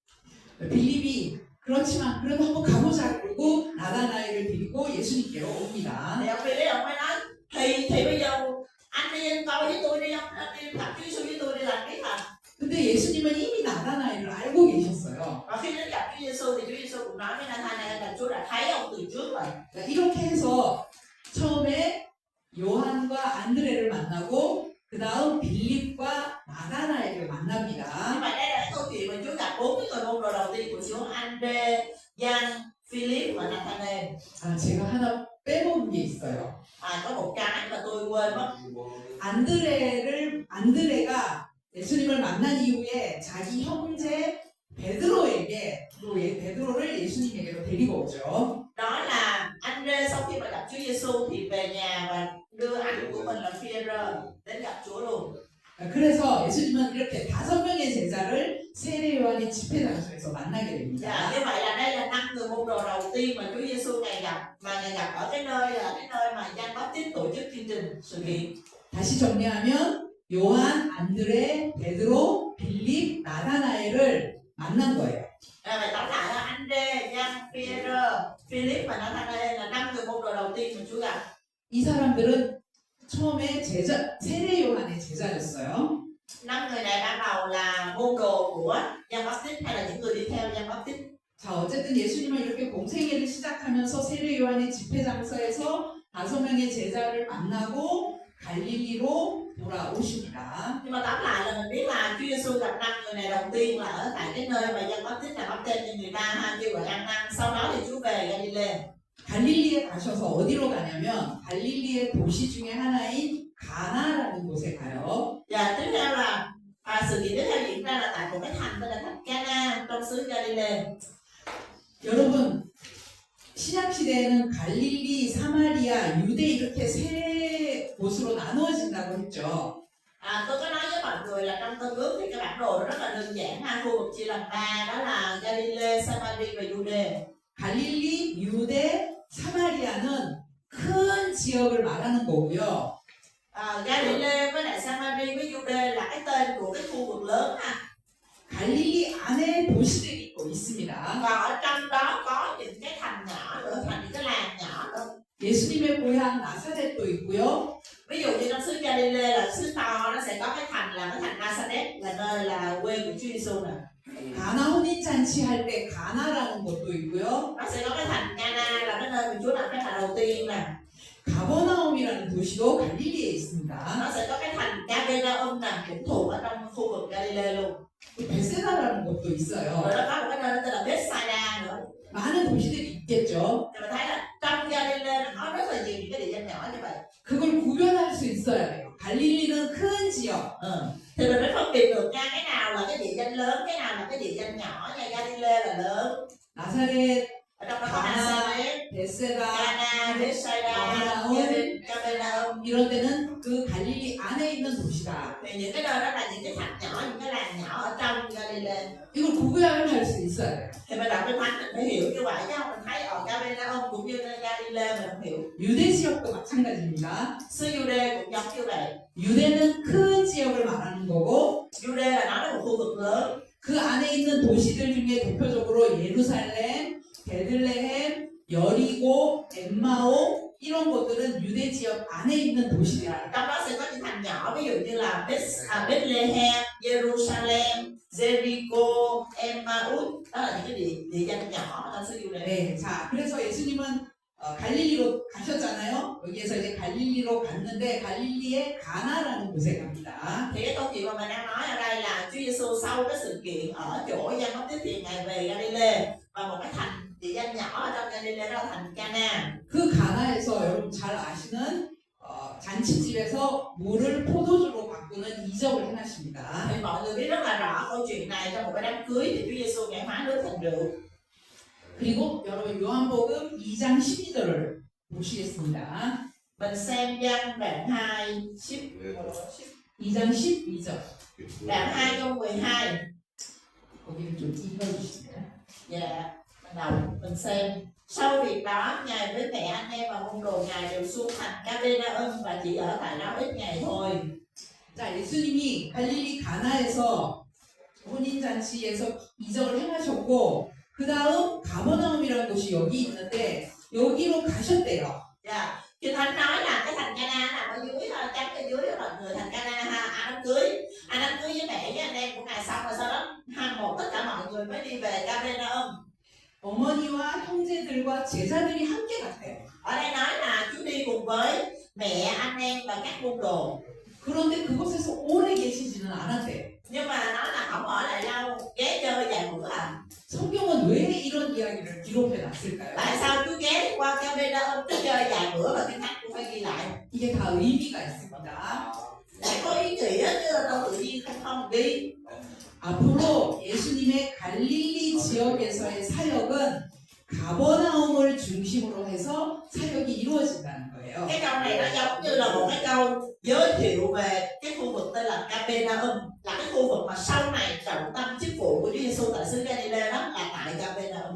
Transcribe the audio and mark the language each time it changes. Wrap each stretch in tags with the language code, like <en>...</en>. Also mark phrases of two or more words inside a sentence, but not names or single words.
<ko>빌립이 그렇지만 그래도 한번 가보자 그러고 나다나엘을 데리고 예수님께로 옵니다.</ko> <vi>Thì ông Philip ông mới nói thì bây giờ anh đi ăn coi với tôi đi, anh đi gặp Chúa Giêsu với tôi đi làm biết mà.</vi> <ko>근데 예수님은 이미 나다나엘을 알고 계셨어요.</ko> <vi>Và khi đến gặp Chúa Giêsu thì Chúa Giêsu cũng nói với Nathanael là Chúa đã thấy ông từ trước rồi.</vi> <ko>이렇게 해서 처음에 요한과 안드레를 만나고 그 다음 빌립과 나다나엘을 만납니다.</ko> <vi>Nhưng mà đây là cái câu chuyện mà Chúa gặp 4 cái người môn đồ đầu tiên của Chúa: Ân-đê, Giăng, Philip và Nathanael.</vi> <ko>제가 하나 빼먹은 게 있어요.</ko> <vi>Có một cái mà tôi quên mất.</vi> <ko>안드레가 예수님을 만난 이후에 자기 형제 베드로를 예수님에게로 데리고 오죠.</ko> <vi>Đó là Ân-đê sau khi mà gặp Chúa Giêsu thì về nhà và đưa anh của mình là Phi-e-rơ đến gặp Chúa luôn.</vi> <ko>그래서 예수님은 이렇게 5명의 제자를 세례 요한의 집회 장소에서 만나게 됩니다.</ko> <vi>Như vậy là đây là 5 người môn đồ đầu tiên mà Chúa Giêsu Ngài gặp ở cái nơi mà Giăng Báp-tít tổ chức chương trình sự kiện.</vi> <ko>다시 정리하면 요한, 안드레, 베드로, 빌립, 나다나엘을 만난 거예요.</ko> <vi>Vậy tóm lại là Andre, Giăng, Peter, Philip và Nathanael là 5 người môn đồ đầu tiên mà Chúa gặp.</vi> <ko>이 사람들은 처음에 세례 요한의 제자였어요.</ko> <vi>5 người này ban đầu là môn đồ của Giăng Baptist hay là những người đi theo Giăng Baptist.</vi> <ko>자, 어쨌든 예수님은 이렇게 공생애를 시작하면서 세례 요한의 집회 장소에서 5명의 제자를 만나고 갈릴리로 돌아오십니다.</ko> <vi>Nhưng mà tóm lại là mình biết là Chúa Giêsu gặp 5 người này đầu tiên là ở tại cái nơi mà Giăng Baptist là bắp tên cho người ta ha, kêu gọi ăn năn. Sau đó thì Chúa về Galilee.</vi> <ko>갈릴리에 가셔서 어디로 가냐면 갈릴리의 도시 중에 하나인 가나라는 곳에 가요.</ko> <vi>Và tiếp theo là sự kiện tiếp theo diễn ra là tại một cái thành tên là thành Cana trong xứ Galilee.</vi> <ko>여러분, 신약 시대에는 갈릴리, 사마리아, 유대 이렇게 세 곳으로 나누어진다고 했죠.</ko> <vi>Tôi có nói với mọi người là trong Tân Ước thì cái bản đồ nó rất là đơn giản ha, khu vực chia làm 3, đó là Galilee, Samari và Jude.</vi> <ko>갈릴리, 유대, 사마리아는 큰 지역을 말하는 거고요.</ko> <vi>Galilee với lại Samari với Jude là cái tên của cái khu vực lớn ha.</vi> <ko>갈릴리 안에 도시들이 있고 있습니다.</ko> <vi>Còn ở trong đó có những cái thành nhỏ nữa, thành những cái làng nhỏ nữa.</vi> <ko>예수님의 고향 나사렛도 있고요.</ko> <vi>Ví dụ như trong xứ Galilee là xứ to, nó sẽ có cái thành là cái thành Nazareth là nơi là quê của Chúa Giêsu nè.</vi> <ko>가나 혼인잔치 할 때 가나라는 곳도 있고요.</ko> <vi>Nó sẽ có cái thành Cana là cái nơi mà Chúa làm cái thành đầu tiên nè.</vi> <ko>가버나움이라는 도시도 갈릴리에 있습니다.</ko> <vi>Nó sẽ có cái thành Capernaum nè, cũng thuộc ở trong khu vực Galilee luôn.</vi> <ko>베세다라는 곳도</ko> <vi>Rồi</vi> <ko>있어요.</ko> <vi>nó có một cái nơi tên là Bethsaida nữa.</vi> <ko>많은 도시들이 있겠죠.</ko> <vi>Thì mình thấy là trong Galilee nó có rất là nhiều những cái địa danh nhỏ như vậy.</vi> <ko>그걸 구별할 수 있어야 돼요. 갈릴리는 큰 지역,</ko> <vi>Thì mình mới phân biệt được nha, cái nào là cái địa danh lớn, cái nào là cái địa danh nhỏ nha. Galilee là lớn,</vi> <ko>나사렛,</ko> <vi>ở trong đó có</vi> <ko>가나,</ko> <vi>Nazareth,</vi> <ko>베세다,</ko> <vi>Cana, Bethsaida, Capernaum.</vi> <ko>이런 데는 그 갈릴리 안에 있는 도시다.</ko> <vi>Thì những cái nơi đó là những cái thành nhỏ, những cái làng nhỏ ở trong Galilee.</vi> <ko>이걸 구별할 수 있어야 돼요.</ko> <vi>Thì mình đọc Kinh Thánh mình phải hiểu như vậy chứ không mình thấy ở Capernaum cũng như Galilee mình không hiểu.</vi> <ko>유대 지역도 마찬가지입니다.</ko> <vi>Xứ Jude cũng giống như vậy.</vi> <ko>유대는 큰 지역을 말하는 거고</ko> <vi>Jude là nói đến một khu vực lớn.</vi> <ko>그 안에 있는 도시들 중에 대표적으로 예루살렘, 베들레헴, 여리고, 엠마오 이런 곳들은 유대 지역 안에 있는 도시들이야.</ko> <vi>Trong đó sẽ có những thành nhỏ, ví dụ như là Bethlehem, Jerusalem, Jericho, Emmaus. Đó là những cái địa danh nhỏ trong xứ Jude.</vi> <ko>네, 자 그래서 예수님은 갈릴리로 가셨잖아요. 여기에서 이제 갈릴리로 갔는데 갈릴리의 가나라는 곳에 갑니다.</ko> <vi>Thì cái câu chuyện mà mình đang nói ở đây là Chúa Giêsu sau cái sự kiện ở chỗ Giăng Baptist thì Ngài về Galilee và một cái thành địa danh nhỏ ở trong Galilee đó là thành Cana.</vi> <ko>그 가나에서 여러분 잘 아시는 잔치집에서 물을 포도주로 바꾸는 이적을 행하십니다.</ko> <vi>Thì mọi người biết rất là rõ câu chuyện này, trong một cái đám cưới thì Chúa Giêsu Ngài hóa nước thành rượu.</vi> <ko>그리고 여러분 요한복음 2장 12절을 보시겠습니다.</ko> <vi>Mình xem Giăng đoạn 2</vi> <ko>2장 12절.</ko> <vi>đoạn 2 câu 12.</vi> <ko>거기를 좀 읽어주시면.</ko> <vi>Dạ, bắt đầu mình xem. Sau việc đó, Ngài với mẹ anh em và môn đồ Ngài đều xuống thành Capernaum và chỉ ở tại đó ít ngày thôi.</vi> <ko>자, 예수님이 갈릴리 가나에서 혼인잔치에서 이적을 행하셨고 그 다음 가버나움이라는 곳이 여기 있는데 여기로 가셨대요.</ko> <vi>Dạ, Kinh Thánh nói là cái thành Cana nằm ở dưới, chắn ở dưới là người thành Cana ha, ăn đám cưới với mẹ với anh em của Ngài xong rồi sau đó một tất cả mọi người mới đi về Capernaum.</vi> <ko>어머니와 형제들과 제자들이 함께 갔대요.</ko> <vi>Ở đây nói là Chúa đi cùng với mẹ, anh em và các môn đồ.</vi> <ko>그런데 그곳에서 오래 계시지는 않았대요.</ko> <vi>Nhưng mà nói là không ở lại lâu, ghé chơi vài bữa à.</vi> <ko>성경은 왜 이런 이야기를 기록해 놨을까요?</ko> <vi>Tại sao Chúa ghé qua Capernaum cứ chơi vài bữa mà Kinh Thánh cũng phải ghi lại?</vi> <ko>이게 다 의미가 있습니다.</ko> <vi>Lại có ý nghĩa chứ đâu tự nhiên không đi.</vi> <ko>앞으로 예수님의 갈릴리 지역에서의 사역은 가버나움을 중심으로 해서 사역이 이루어진다는 거예요.</ko> <vi>Cái câu này nó giống như là một cái câu giới thiệu về cái khu vực tên là Capernaum, là cái khu vực mà sau này trọng tâm chức vụ của Chúa Giêsu tại xứ Galilee đó là tại Capernaum.</vi>